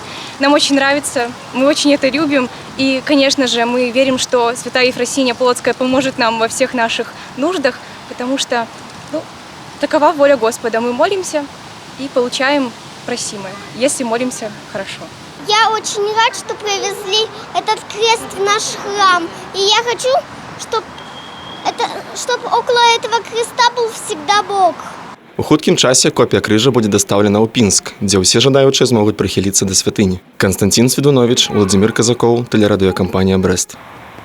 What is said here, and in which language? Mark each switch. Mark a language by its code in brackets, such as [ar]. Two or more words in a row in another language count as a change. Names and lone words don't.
[ru] Нам очень нравится, мы очень это любим. И, конечно же, мы верим, что святая Ефросиния Полоцкая поможет нам во всех наших нуждах, потому что такова воля Господа. Мы молимся и получаем просимое, если молимся хорошо. Я очень рад, что привезли этот крест в наш храм. И я хочу, чтобы около этого креста был всегда Бог. [be] У хуткім часе копія крыжа будзе дастаўлена ў Пінск, дзе ўсе жадаючыя змогуць прыхіліцца да святыні. Константин Свідунович, Владимир Казакоў, тэлерадыёкампанія «Брест».